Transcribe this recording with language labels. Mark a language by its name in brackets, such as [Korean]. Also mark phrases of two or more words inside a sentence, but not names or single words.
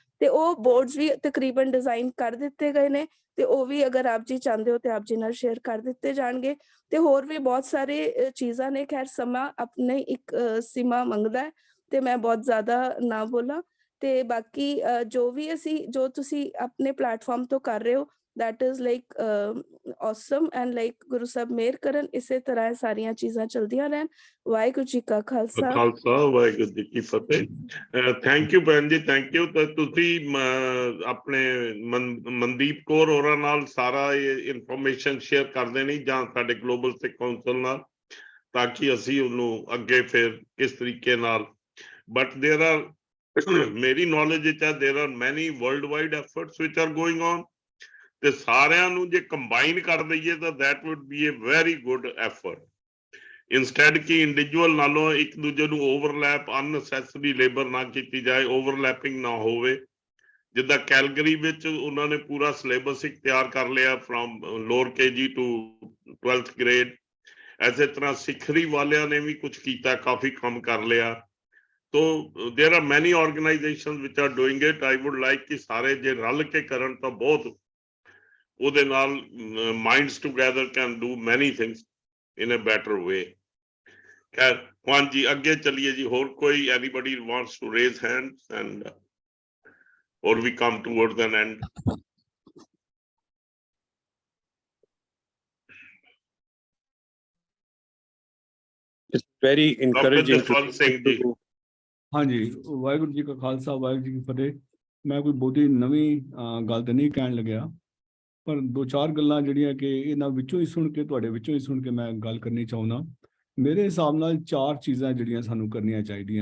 [Punjabi] ਤੇ ਉਹ ਬੋਰਡਸ ਵੀ ਤਕਰੀਬਨ ਡਿਜ਼ਾਈਨ ਕਰ ਦਿੱਤੇ ਗਏ ਨੇ, ਤੇ ਉਹ ਵੀ ਅਗਰ ਆਪ ਜੀ ਚਾਹੁੰਦੇ ਹੋ ਤੇ ਆਪ ਜੀ ਨਾਲ ਸ਼ੇਅਰ ਕਰ ਦਿੱਤੇ ਜਾਣਗੇ। ਤੇ ਹੋਰ ਵੀ ਬਹੁਤ ਸਾਰੇ ਚੀਜ਼ਾਂ ਨੇ, ਖੈਰ ਸਮਾਂ ਆਪਣੇ ਇੱਕ ਸੀਮਾ ਮੰਗਦਾ ਹੈ ਤੇ ਮੈਂ ਬਹੁਤ ਜ਼ਿਆਦਾ ਨਾ ਬੋਲਾਂ। ਤੇ ਬਾਕੀ ਜੋ ਤੁਸੀਂ ਆਪਣੇ ਪਲੇਟਫਾਰਮ ਤੋਂ ਕਰ ਰਹੇ ਹੋ, [English] that is like awesome and like [Punjabi] ਗੁਰੂ ਸਾਹਿਬ ਮਿਹਰ ਕਰਨ, ਇਸੇ ਤਰ੍ਹਾਂ ਸਾਰੀਆਂ ਚੀਜ਼ਾਂ ਚਲਦੀਆਂ ਰਹਿਣ। ਵਾਹਿਗੁਰੂ ਜੀ ਕਾ ਖਾਲਸਾ, ਵਾਹਿਗੁਰੂ ਜੀ ਕੀ ਫਤਿਹ। [English] thank you [Punjabi] ਭੈਣ ਜੀ, [English] thank you. [Punjabi] ਤੁਸੀਂ ਆਪਣੇ ਮਨਦੀਪ ਕੌਰ ਹੋਰਾਂ ਨਾਲ ਸਾਰਾ ਇਹ [English] information share [Punjabi] ਕਰ ਦੇਣੀ, ਜਾਂ ਸਾਡੇ ਗਲੋਬਲ ਸਿੱਖ ਕੌਂਸਲ ਨਾਲ, ਤਾਂ ਕਿ ਅਸੀਂ ਉਹਨੂੰ ਅੱਗੇ ਫਿਰ ਕਿਸ ਤਰੀਕੇ ਨਾਲ। [English] but there are, [Punjabi] ਮੇਰੀ ਨੌਲੇਜ ਵਿੱਚ ਹੈ, [English] there are many world wide efforts which are going on, [Punjabi] ਤੇ ਸਾਰਿਆਂ ਨੂੰ ਜੇ ਕੰਬਾਈਨ ਕਰ ਦਈਏ ਤਾਂ [English] that would be a very good effort, instead [Punjabi] ਕਿ ਇੰਡੀਵਿਜੂਅਲ ਨਾਲੋਂ ਇੱਕ ਦੂਜੇ ਨੂੰ ਓਵਰਲੈਪ, [English] unnecessary labour [Punjabi] ਨਾ ਕੀਤੀ ਜਾਏ, ਓਵਰਲੈਪਿੰਗ ਨਾ ਹੋਵੇ। ਜਿੱਦਾਂ ਕੈਲਗਰੀ ਵਿੱਚ ਉਹਨਾਂ ਨੇ ਪੂਰਾ ਸਿਲੇਬਸ ਇੱਕ ਤਿਆਰ ਕਰ ਲਿਆ [English] from lower KG to 12th grade, [Punjabi] ਐਸੇ ਤਰ੍ਹਾਂ ਸਿੱਖਰੀ ਵਾਲਿਆਂ ਨੇ ਵੀ ਕੁਝ ਕੀਤਾ, ਕਾਫੀ ਕੰਮ ਕਰ ਲਿਆ। [English] ਤੋ there are many organizations which are doing it. I would like [Punjabi] ਕਿ ਸਾਰੇ ਜੇ ਰਲ ਕੇ ਕਰਨ ਤਾਂ ਬਹੁਤ ਉਹਦੇ ਨਾਲ [English] minds together can do many things in a better way. [Punjabi] ਖੈਰ ਹਾਂਜੀ, ਅੱਗੇ ਚੱਲੀਏ ਜੀ। ਹੋਰ ਕੋਈ [English] anybody wants to raise hands and or we come towards an end? It's very encouraging [Punjabi] ਜਸਵੰਤ ਸਿੰਘ ਜੀ। ਹਾਂਜੀ, ਵਾਹਿਗੁਰੂ ਜੀ ਕਾ ਖਾਲਸਾ, ਵਾਹਿਗੁਰੂ ਜੀ ਕੀ ਫਤਿਹ। ਮੈਂ ਕੋਈ ਬਹੁਤੀ ਨਵੀਂ ਗੱਲ ਤਾਂ ਨਹੀਂ ਕਹਿਣ ਲੱਗਿਆ, ਪਰ ਦੋ ਚਾਰ ਗੱਲਾਂ ਜਿਹੜੀਆਂ ਕਿ ਇਹਨਾਂ ਵਿੱਚੋਂ ਹੀ ਸੁਣ ਕੇ, ਤੁਹਾਡੇ ਵਿੱਚੋਂ ਹੀ ਸੁਣ ਕੇ ਮੈਂ ਗੱਲ ਕਰਨੀ ਚਾਹੁੰਦਾ। ਮੇਰੇ ਹਿਸਾਬ ਨਾਲ ਚਾਰ ਚੀਜ਼ਾਂ ਜਿਹੜੀਆਂ ਸਾਨੂੰ ਕਰਨੀਆਂ ਚਾਹੀਦੀਆਂ।